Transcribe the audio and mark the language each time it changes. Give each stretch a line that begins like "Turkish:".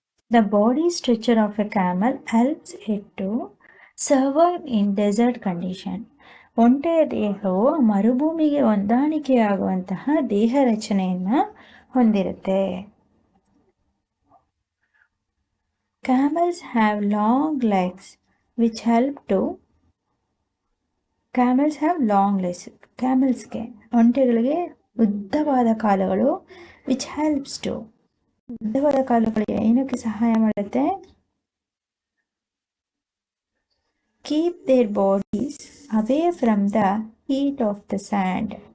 English: The body structure of a camel helps it to survive in desert condition.
Kannada: ಒಂಟೆಯ ದೇಹವು ಮರುಭೂಮಿಗೆ ಹೊಂದಾಣಿಕೆಯಾಗುವಂತಹ ದೇಹ ರಚನೆಯನ್ನು ಹೊಂದಿರುತ್ತೆ.
English: Camels have long legs which help to camels have long legs.
Kannada: ಕ್ಯಾಮೆಲ್ಸ್ಗೆ, ಒಂಟೆಗಳಿಗೆ ಉದ್ದವಾದ ಕಾಲುಗಳು.
English: which helps to,
Kannada: ಉದ್ದವಾದ ಕಾಲುಗಳಿಗೆ ಏನಕ್ಕೆ ಸಹಾಯ ಮಾಡುತ್ತೆ?
English: Keep their bodies away from the heat of the sand.